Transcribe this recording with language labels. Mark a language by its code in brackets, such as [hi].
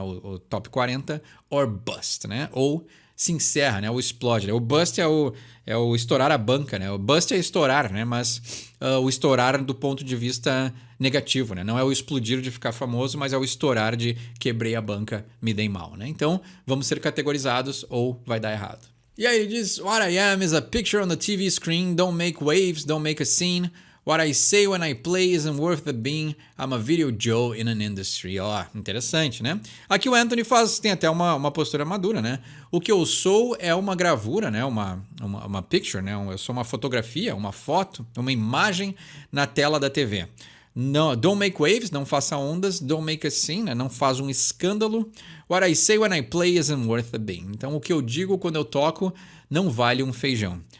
[pt] O Top 40, or Bust, né? Ou se encerra, né? Ou explode, né? O Bust é o estourar a banca, né? O Bust é estourar, né? Mas o estourar do ponto de vista negativo, né? Não é o explodir de ficar famoso, mas é o estourar de quebrei a banca, me dei mal, né? Então, vamos ser categorizados ou vai dar errado. E aí ele diz, [en] what I am is a picture on the TV screen, don't make waves, don't make a scene. What I say when I play isn't worth the bean, I'm a video Joe in an industry. [pt] Ó, interessante, né? Aqui o Anthony tem até uma postura madura, né? O que eu sou é uma gravura, né? Uma picture, né? Eu sou uma fotografia, uma foto, uma imagem na tela da TV. [en] No, don't make waves, [pt] não faça ondas. [en] Don't make a scene, [pt] né? Não faz um escândalo. [en] What I say when I play isn't worth a bean. [pt] Então, o que eu digo quando eu toco não vale um feijão.